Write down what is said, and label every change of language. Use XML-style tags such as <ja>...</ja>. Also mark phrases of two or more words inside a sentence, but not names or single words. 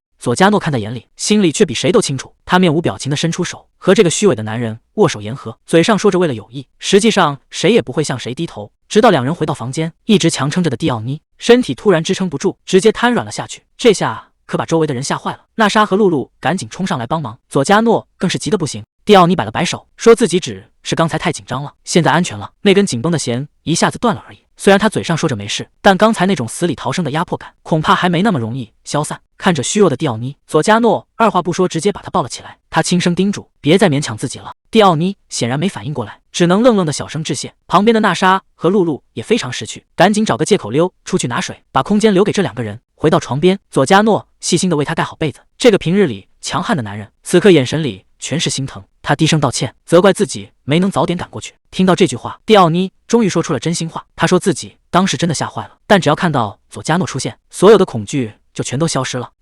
<zh>佐加諾看在眼裡，心裡卻比誰都清楚。他面無表情地伸出手，和這個虛偽的男人握手言和，嘴上說着為了友誼，實際上誰也不會向誰低頭。直到兩人回到房間，一直強撐着的蒂奧妮身體突然支撐不住，直接癱軟了下去。這下可把周圍的人嚇壞了。娜莎和露露趕緊衝上來幫忙，佐加諾更是急得不行。蒂奧妮擺了擺手，說自己只是剛才太緊張了，現在安全了。那根緊繃的弦一下子斷了而已。雖然他嘴上說着沒事，但剛才那種死裡逃生的壓迫感，恐怕還沒那麼容易消散。看着虛弱的蒂奧妮，佐加諾二話不說，直接把她抱了起來。他輕聲叮囑：“別再勉強自己了。”蒂奧妮顯然沒反應過來，只能愣愣的小聲致謝。旁邊的娜莎和露露也非常識趣，趕緊找個借口溜出去拿水，把空間留給這兩個人。回到床邊，佐加諾細心的為他蓋好被子。這個平日裡強悍的男人，此刻眼神裡全是心疼。他低聲道歉，責怪自己沒能早點趕過去。聽到這句話，蒂奧妮終於說出了真心話。他說自己當時真的嚇壞了，但只要看到佐加諾出現，所有的恐懼就全都消失了。</zh>